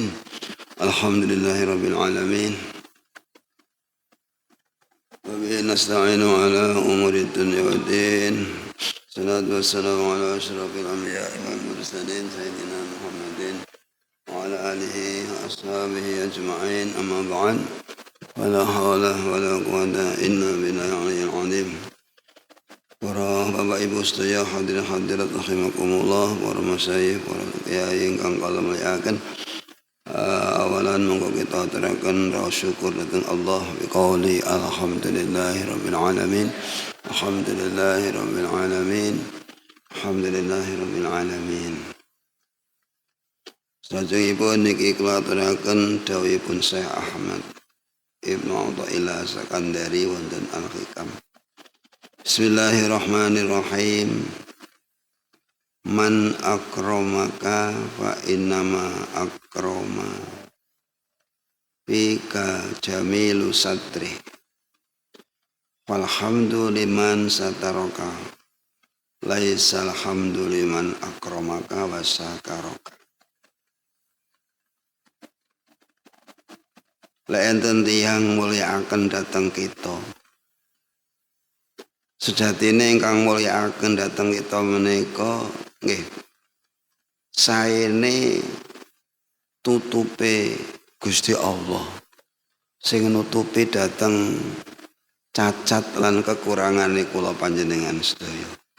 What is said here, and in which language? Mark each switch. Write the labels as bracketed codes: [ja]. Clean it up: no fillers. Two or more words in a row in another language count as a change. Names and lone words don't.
[ar] الحمد لله رب العالمين وبه نستعين على أمور الدنيا والدين. الصلاة والسلام على أشرف الأنبياء والمرسلين سيدنا محمد وعلى آله وأصحابه أجمعين. أما بعد ولا حول ولا قوة إلا بالله العلي العظيم. [jv] Para bapak ibu sedaya hadirat rahimakumullah, para masyayikh, para kiai ingkang kula mulyakaken. Awalan monggo kita aturaken rasa syukur dhateng Allah [ar] بقول الحمد لله رب العالمين. الحمد لله رب العالمين. الحمد لله رب العالمين. [jv] Sajengipun niki kula aturaken dawuhipun Syekh Ahmad Ibnu Athaillah Sakandari wonten Al-Hikam. [ar] بسم الله الرحمن الرحيم. من أكرمك فإنما أكرم بك جميل ستره والحمد لمن سترك ليس الحمد لمن أكرمك وشكرك. [jv] Enten tiyang mulyakaken dhateng kita, sejatine ingkang mulyakaken dhateng kita menika nggih saene tutupe Gusti Allah sing nutupi dhateng cacat lan kekurangane kula panjenengan sedaya.